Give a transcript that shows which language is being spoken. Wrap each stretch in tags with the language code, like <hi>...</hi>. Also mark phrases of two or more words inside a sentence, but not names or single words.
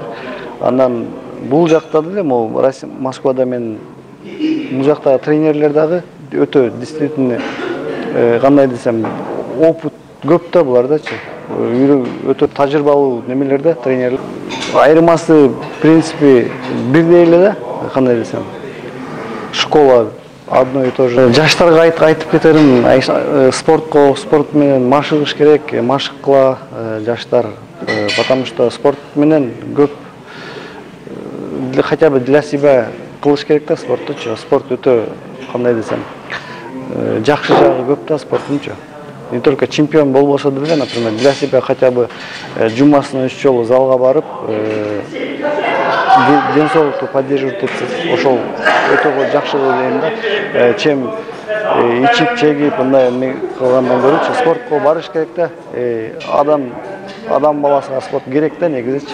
<ky>Андан бул жакта деле, Москвада мен бул жакта тренерлер дагы өтө действительно кандай десем, опыт көп да булардачы. Өтө тажрыйбалуу немелер да, тренерлер. Айырмасы</ky> <ru>в принципе</ru> <ky>бирдей эле да, кандай десем.</ky> <ru>Школа одно и то же.</ru> <ky>Жаштарга айтып кетерим, спорт менен машыгыш керек, машыккыла жаштар,</ky> <ru>потому что</ru> <ky>спорт менен көп</ky> <ru>хотя бы для себя</ru> <ky>кылыш керек да спорттучу. Спорт өтө кандай десем, жакшы жагы көп да спорттунчу.</ky> <ru>Не только чемпион</ru> <ky>болбосо деле,</ky> <ru>например, для себя хотя бы</ru> <ky>жумасына 3 жолу залга барып, ден соолукту поддерживать этсиз. Ошол өтө жакшы дейм да. Чем ичип чегип мындай кылгандан көрүүчү спортко барыш керек да. Адам баласына спорт керек да негизичи.</ky>